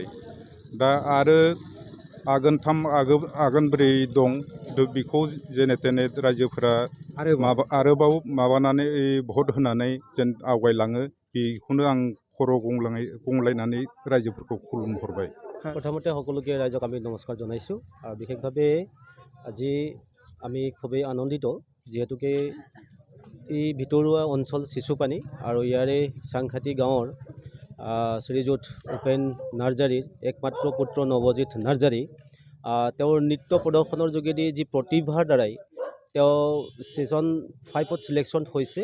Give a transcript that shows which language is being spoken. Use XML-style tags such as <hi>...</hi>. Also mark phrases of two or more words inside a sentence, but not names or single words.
<brx>दा आरो आगोन 3 आगोन 4 दं। बेखौ जेने तेने रायजोफोरा आरोबाव माबानानै भट होनानै जेन आवगायलाङो, बेखौनो आं खर' गंलायनानै रायजोफोरखौ खुलुमहरबाय।</brx> <as>प्रथमते সকলোকে ৰাইজক আমি নমস্কাৰ জনাইছোঁ। আৰু বিশেষভাৱে আজি আমি খুবেই আনন্দিত, যিহেতুকে এই ভিতৰুৱা অঞ্চল চিচুপানী আৰু ইয়াৰে চাংখাতি গাঁৱৰ শ্ৰীযুত ভূপেন নাৰ্জাৰীৰ একমাত্ৰ পুত্ৰ নৱজিত নাৰ্জাৰী তেওঁৰ নৃত্য প্ৰদৰ্শনৰ যোগেদি যি প্ৰতিভাৰ দ্বাৰাই তেওঁ ছিজন 5ত ছিলেকশ্যন হৈছে।</as>